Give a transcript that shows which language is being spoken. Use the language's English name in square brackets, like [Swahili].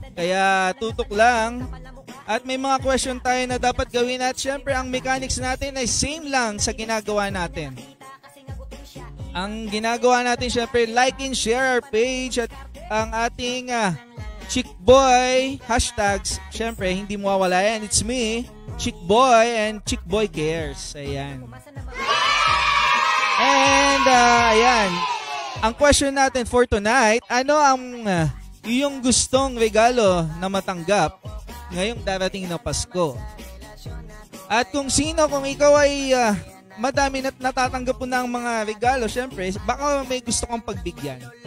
[Filipino] Kaya tutok lang. At may mga question tayo na dapat gawin. At siyempre, ang mechanics natin ay same lang sa ginagawa natin. Ang ginagawa natin, siyempre, [English] like and share our page. [Filipino] At ang ating Chickboy hashtags, siyempre, hindi mawawala yan. [English] It's me, Chickboy and Chickboy Cares. Ayan. And ayan. [Filipino] Ang question natin [English] for tonight, [Filipino] ano ang iyong gustong regalo na matanggap ngayong darating na Pasko? At kung ikaw ay madami na natatanggap po ng mga regalo, syempre, baka may gusto kang pagbigyan.